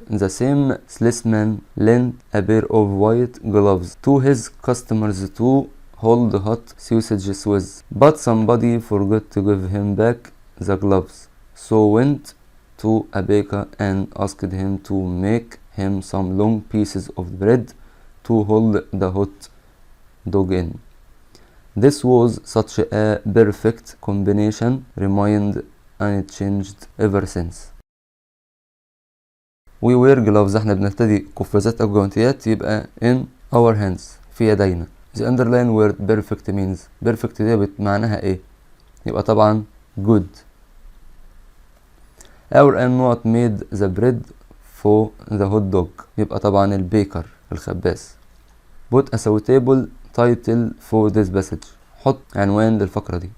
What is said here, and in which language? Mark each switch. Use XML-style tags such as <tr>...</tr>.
<en>The same salesman lent a pair of white gloves to his customers to hold hot sausages with, but somebody forgot to give him back the gloves, so went to a baker and asked him to make him some long pieces of bread to hold the hot dog in. This was such a perfect combination, remained unchanged ever since. We wear gloves</en> <ar>احنا بنرتدي قفازات او جوانتيات يبقى</ar> <en>in our hands</en> <ar>في يدينا.</ar> <en>The underline word perfect means perfect</en> <ar>دي معناها ايه؟ يبقى طبعا</ar> <en>good. Our not made the bread for the hot dog يبقى طبعا</en> <ar>البيكر الخباز.</ar> <en>Put a suitable title for this passage.</en> <ar>حط عنوان للفقرة دي.</ar>